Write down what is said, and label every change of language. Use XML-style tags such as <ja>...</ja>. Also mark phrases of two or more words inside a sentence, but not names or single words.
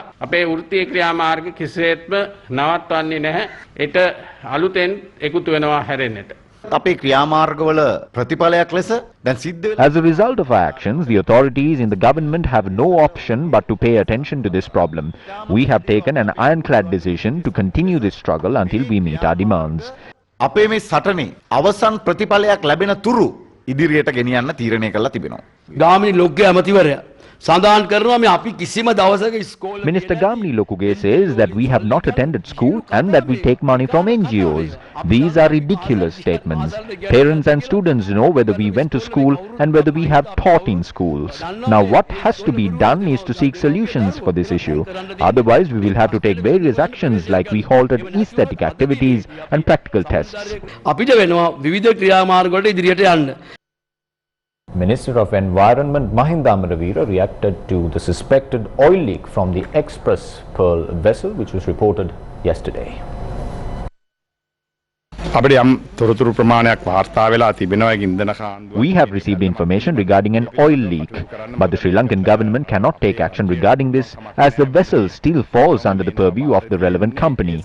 <en>As a result of our actions, the authorities in the government have no option but to pay attention to this problem. We have taken an ironclad decision to continue this struggle until we meet our demands.</en> <si>අපේ මේ සටනේ අවසන් ප්‍රතිඵලයක් ලැබෙන තුරු ඉදිරියට ගෙනියන්න තීරණය කරලා තිබෙනවා. ගාමිණී ලොක්ගේ ඇමතිවරයා සඳහන් කරනවා මේ අපි කිසිම දවසක ඉස්කෝලේ</si> <en>Minister Gamni Lokuge says that we have not attended school and that we take money from NGOs. These are ridiculous statements. Parents and students know whether we went to school and whether we have taught in schools. Now what has to be done is to seek solutions for this issue. Otherwise we will have to take various actions like we halted aesthetic activities and practical tests.</en> <si>අපිට වෙනවා විවිධ ක්‍රියාමාර්ගවලට ඉදිරියට යන්න.</si> <en>Minister of Environment Mahinda Amaraveera reacted to the suspected oil leak from the Express Pearl vessel which was reported yesterday. We have received information regarding an oil leak, but the Sri Lankan government cannot take action regarding this as the vessel still falls under the purview of the relevant company.</en>